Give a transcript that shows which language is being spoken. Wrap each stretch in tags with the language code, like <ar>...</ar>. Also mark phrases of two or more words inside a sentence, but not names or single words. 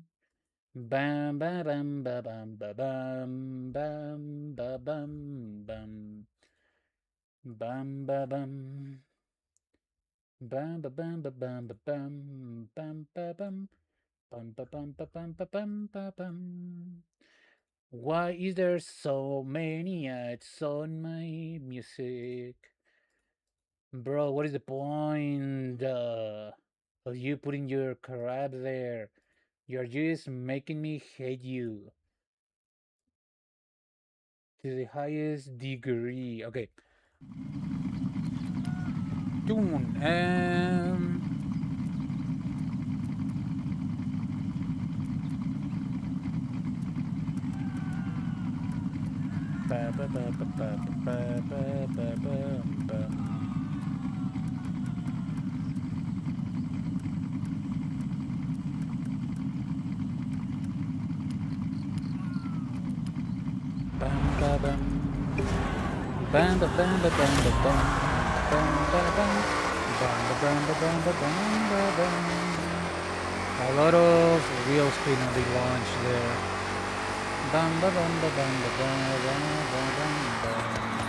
<en>Bam, bam, bam, bam, bam, bam, bam, bam, bam, bam. Bam, bam, bam. Bam, bam, bam, bam, bam, bam, bam, bam, bam. Bum, ba, bum, ba, bum, ba, bum, ba, bum. Why is there so many ads on my music? Bro, what is the point? You putting your crap there. You're just making me hate you to the highest degree. Okay. Tune. Ba, ba, ba, ba, ba, ba, ba, ba, ba, ba. Bam, ba, bam. Bam, ba, bam, ba, bam, ba, bam. Bam, ba, bam. Bam, ba, bam, ba, bam, ba, bam, ba, bam. A lot of wheel spin on the launch there. Bam, ba, bam, ba, bam, ba, bam, ba, ba, bam, bam.</en>